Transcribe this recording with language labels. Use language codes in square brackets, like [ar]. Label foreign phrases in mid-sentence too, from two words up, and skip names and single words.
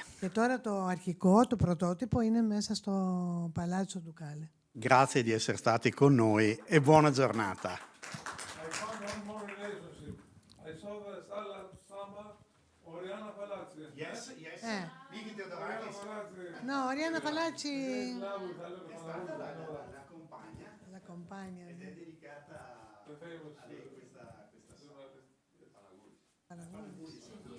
[el] Και τώρα το αρχικό, το πρωτότυπο, είναι μέσα στο Παλάτσο Ντουκάλε. [it] Grazie di essere stati con noi e buona giornata. [en] I found one more relationship. I saw the Stella Samba, Oriana Palazzi. Yes. Vicky Oriana Palazzi. No, Oriana Palazzi [it] la compagna. la compagna. Ed è dedicata a lei questa